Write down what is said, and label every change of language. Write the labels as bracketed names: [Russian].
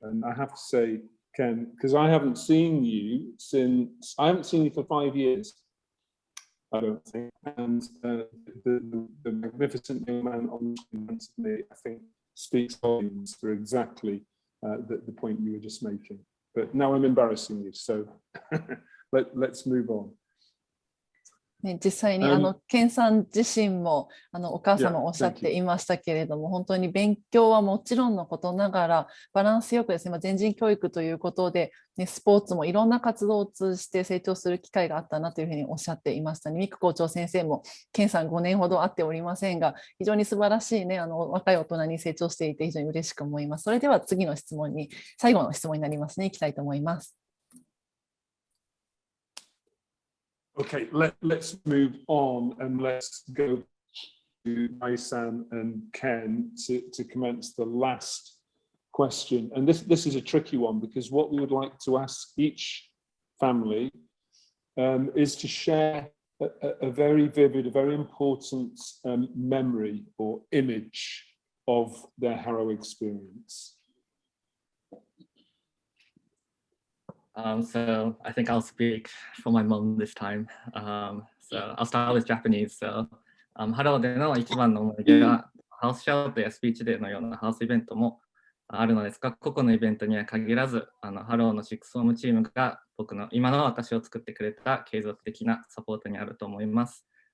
[English] And I have to say, Ken, because I haven't seen you for 5 years, I don't think. And the magnificent young man on the screen in front of me, I think, speaks volumes for exactly the point you were just making. But now I'm embarrassing you, so let's move on. [Japanese] ね、実際にケンさん自身もお母様おっしゃっていましたけれども、本当に勉強はもちろんのことながらバランスよくですね、全人教育ということで、ね、スポーツもいろんな活動を通じて成長する機会があったなというふうにおっしゃっていましたね。ミク校長先生もケンさん5年ほど会っておりませんが、非常に素晴らしいね、若い大人に成長していて非常に嬉しく思います。それでは次の質問に、最後の質問になりますね、いきたいと思います。 [English] Okay, let's move on and let's go to Mai-san and Ken to commence the last question. And this is a tricky one because what we would like to ask each family is to share a very vivid, a very important memory or image of their Harrow experience. So I think I'll speak for my mom this time. So I'll start with Japanese. [Japanese] So Harrow での一番の思い出はハウスシャウトやスピーチデーのようなハウスイベントもあるのですが、個々のイベントには限らず、ハローのシックスホームチームが僕の今の私を作ってくれた継続的なサポートにあると思います。